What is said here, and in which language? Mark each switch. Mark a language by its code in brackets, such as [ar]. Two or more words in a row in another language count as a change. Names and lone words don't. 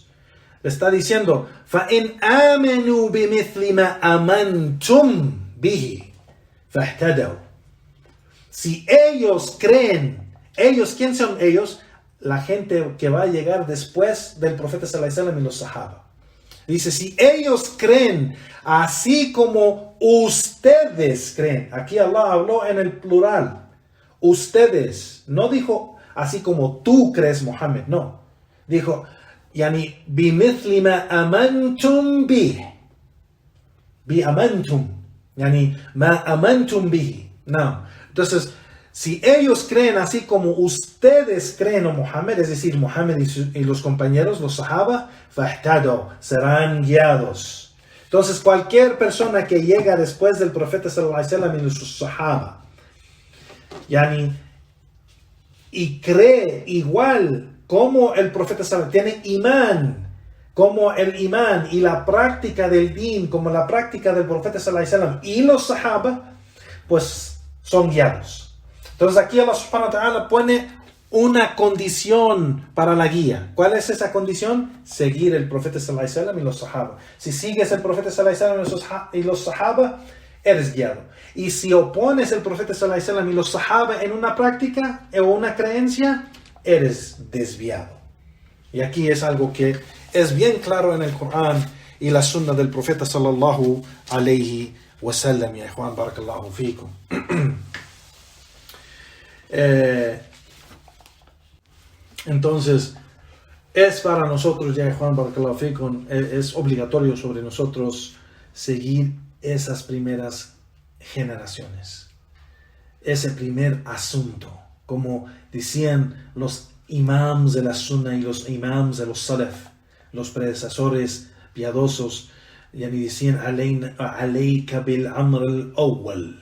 [es] Le está diciendo, [ar] فَإِنْ آمَنُوا بِمِثْلِ مَا أَمَنْتُمْ بِهِ فَاهْتَدَوْا. [es] Si ellos creen, ellos, ¿quién son ellos? La gente que va a llegar después del profeta [ar] صلى الله عليه وسلم [es] y los sahaba. Dice, si ellos creen así como ustedes creen. Aquí Allah habló en el plural. Ustedes. No dijo así como tú crees, Muhammad. No. Dijo, [ar] يعني، بمثل ما آمنتم به. بآمنتم. يعني، ما آمنتم به. No. [es] Entonces, si ellos creen así como ustedes creen, o Muhammad, es decir, Muhammad y los compañeros, los sahaba, fahtado, serán guiados. Entonces, cualquier persona que llega después del profeta [ar] صلى الله عليه وسلم [es] y sus sahaba, yani, y cree igual como el profeta [ar] صلى الله عليه وسلم, [es] tiene imán, como el imán y la práctica del din, como la práctica del profeta [ar] صلى الله عليه وسلم [es] y los sahaba, pues son guiados. Entonces aquí Allah [ar] سبحانه وتعالى [es] pone una condición para la guía. ¿Cuál es esa condición? Seguir el profeta [ar] صلى الله عليه وسلم [es] y los sahaba. Si sigues el profeta [ar] صلى الله عليه وسلم [es] y los sahaba, eres guiado. Y si opones el profeta [ar] صلى الله عليه وسلم [es] y los sahaba en una práctica o una creencia, eres desviado. Y aquí es algo que es bien claro en el Corán y la sunna del profeta [ar] صلى الله عليه وسلم. [es] Ya Juan, [ar] بارك الله فيكم. [es] Entonces es para nosotros, ya Juan, [ar] بارك الله فيكم, [es] es obligatorio sobre nosotros seguir esas primeras generaciones, ese primer asunto, como decían los imams de la sunna y los imams de los salaf, los predecesores piadosos, ya ni decían [ar] عليك بالأمر الأول.